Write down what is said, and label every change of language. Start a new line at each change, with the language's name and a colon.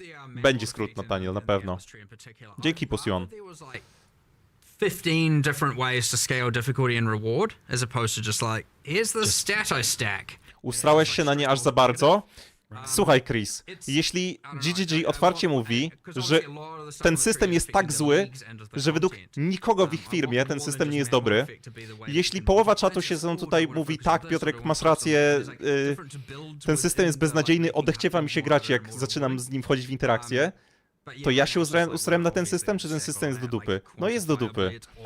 Polish: Będzie skrót, Nathaniel, na pewno. Dzięki, Posion.
English: 15 different ways to scale difficulty and reward, as opposed to just like, here's the stat I stack.
Polish: Ustrałeś się na nie aż za bardzo? Słuchaj, Chris, jeśli GGG otwarcie mówi, że ten system jest tak zły, że według nikogo w ich firmie ten system nie jest dobry, jeśli połowa czatu się tutaj mówi, tak, Piotrek, masz rację, ten system jest beznadziejny, odechciewa mi się grać, jak zaczynam z nim wchodzić w interakcję, to ja się ustrałem na ten system, czy ten system jest do dupy? No jest do dupy.